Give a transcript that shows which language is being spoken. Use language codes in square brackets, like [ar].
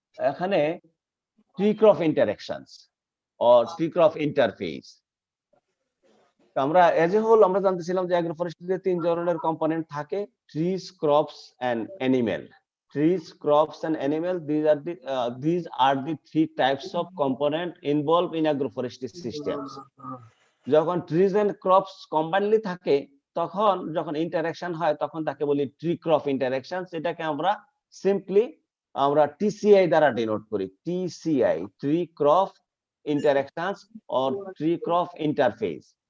[en] এখানে tree crop interactions or tree crop interface. [bn] আমরা as a whole আমরা জানতেছিলাম যে অ্যাগ্রোফরেস্ট্রিতে তিন ধরনের কম্পোনেন্ট থাকে, trees, crops and animal. [en] Trees, crops and animals, these are the three types of component involved in agroforestry systems. [bn] যখন trees and crops combinedly থাকে তখন যখন ইন্টারাকশন হয় তখন তাকে বলি ট্রি ক্রপ ইন্টারাকশন। এটাকে আমরা সিম্পলি আমরা টিসিআই দ্বারা ডিনোট করি, টিসিআই, tree crop interactions or tree crop interface.